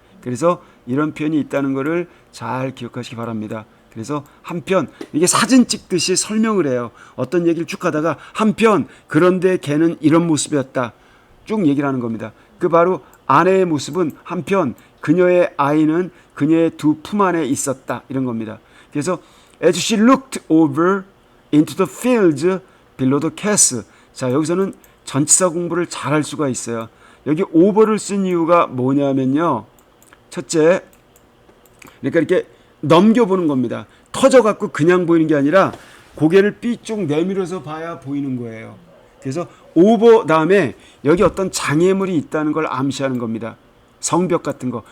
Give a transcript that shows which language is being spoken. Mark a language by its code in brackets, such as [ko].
[ko] 그래서 이런 표현이 있다는 것을 잘 기억하시기 바랍니다. 그래서 한편 이게 사진 찍듯이 설명을 해요. 어떤 얘기를 쭉 하다가 한편 그런데 걔는 이런 모습이었다. 쭉 얘기를 하는 겁니다. 그 바로 아내의 모습은 한편 그녀의 아이는 그녀의 두 품 안에 있었다. 이런 겁니다. [en] 그래서 as she looked over into the fields below the castle. [ko] 자, 여기서는 전치사 공부를 잘 할 수가 있어요. 여기 over를 쓴 이유가 뭐냐면요. 첫째, 그러니까 이렇게 넘겨보는 겁니다. 터져갖고 그냥 보이는 게 아니라 고개를 삐쭉 내밀어서 봐야 보이는 거예요. 그래서 over 다음에 여기 어떤 장애물이 있다는 걸 암시하는 겁니다. 성벽 같은 거.